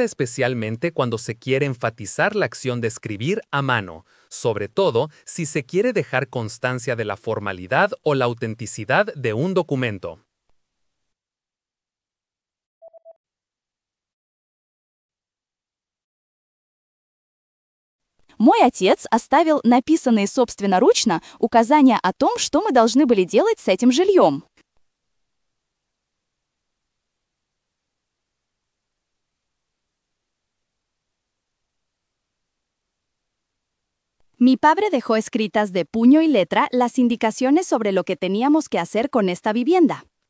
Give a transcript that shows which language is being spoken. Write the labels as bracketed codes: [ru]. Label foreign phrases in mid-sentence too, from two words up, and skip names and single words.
[es] especialmente cuando se quiere enfatizar la acción de escribir a mano, sobre todo si se quiere dejar constancia de la formalidad o la autenticidad de un documento. [ru] Мой отец оставил написанные собственноручно указания о том, что мы должны были делать с этим жильем. [es] Mi padre dejó escritas de puño y letra las indicaciones sobre lo que teníamos que hacer con esta vivienda.